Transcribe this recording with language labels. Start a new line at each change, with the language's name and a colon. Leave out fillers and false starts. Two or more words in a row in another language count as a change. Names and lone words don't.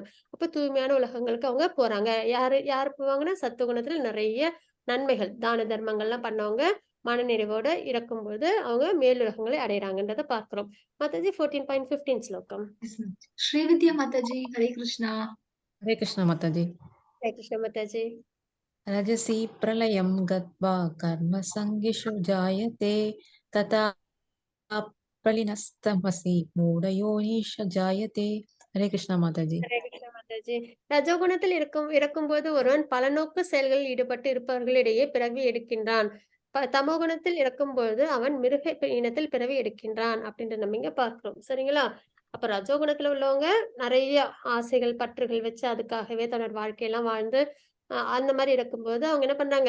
Tamil: அப்ப தூய்மையான உலகங்களுக்கு அவங்க போறாங்க. யாரு போவாங்கன்னா சத்துவகுணத்துல நிறைய நன்மைகள் தான தர்மங்கள்லாம் பண்ணவங்க மனநிறைவோட இருக்கும்போது அவங்க மேலுலகங்களை அடையறாங்கன்றத பார்க்கிறோம். மாதாஜி 14.15 ஸ்லோகம். ஸ்ரீவித்யா மாதாஜி ஹரே கிருஷ்ணா.
Hindi: हरे कृष्ण माताजी। हरे कृष्ण माताजी।
Sanskrit: रजसि प्रलयं गत्वा कर्मसङ्गिषु जायते तथा प्रलीनस्तमसि मूढयोनिषु जायते।
Hindi: हरे कृष्ण माताजी।
Tamil: ஹரே கிருஷ்ண மாதாஜி। ரஜோகுணத்தில் இருக்கும்போது ஒருவன் பலநோக்கு செயல்களில் ஈடுபட்டு இருப்பவர்களிடையே பிறவி எடுக்கின்றான். தமோகுணத்தில் இருக்கும்போது அவன் மிருக இனத்தில் பிறவி எடுக்கின்றான் அப்படின்ற நம்ம இங்க பார்க்கிறோம். சரிங்களா? அப்ப ரஜோகுணத்துல உள்ளவங்க நிறைய ஆசைகள் பற்றுகள் வச்சு அதுக்காகவே தன்னோட வாழ்க்கையெல்லாம் வாழ்ந்து அந்த மாதிரி இருக்கும்போது அவங்க என்ன பண்றாங்க?